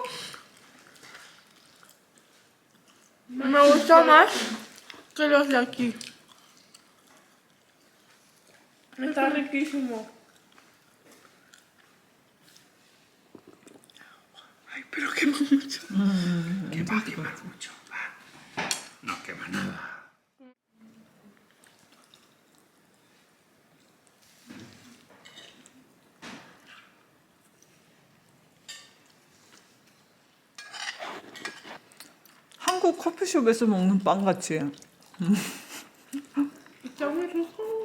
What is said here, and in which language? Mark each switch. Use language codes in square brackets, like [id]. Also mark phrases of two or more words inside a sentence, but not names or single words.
[es] Me gusta más que los de aquí. Está riquísimo. pero quema mucho. Que va a quemar mucho. Va. No quema nada. [ko] 한국 커피숍에서 먹는 빵 같이. [es] Está muy rico.